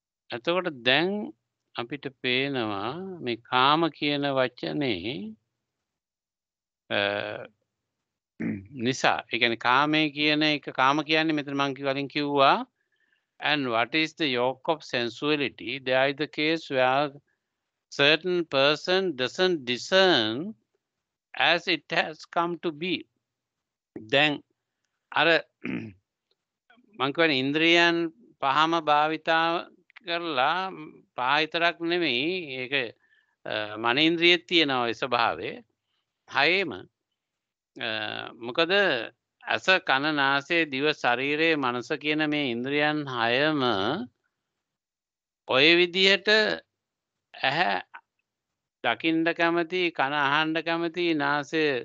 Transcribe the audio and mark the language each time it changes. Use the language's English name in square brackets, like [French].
[Sinhala] එතකොට දැන් අපිට පේනවා මේ කාම කියන වචනේ නිසා, ඒ කියන්නේ කාමය කියන එක, කාම කියන්නේ මෙතන මම කලින් කිව්වා, [English] and what is the yoke of sensuality? There is the case where certain person doesn't discern as it has come to be. [Sinhala] දැන් අර මං කියන්නේ ඉන්ද්‍රියයන් පහම භාවිතා කරලා, පහ විතරක් නෙමෙයි, ඒක මනේන්ද්‍රියෙත් තියෙනවා ඒ ස්වභාවය හයේම. මොකද ඇස කන නාසය දිව ශරීරය මනස කියන මේ ඉන්ද්‍රියන් හයම ඔය විදිහට ඇහැ දකින්න කැමති, කන අහන්න කැමති, නාසය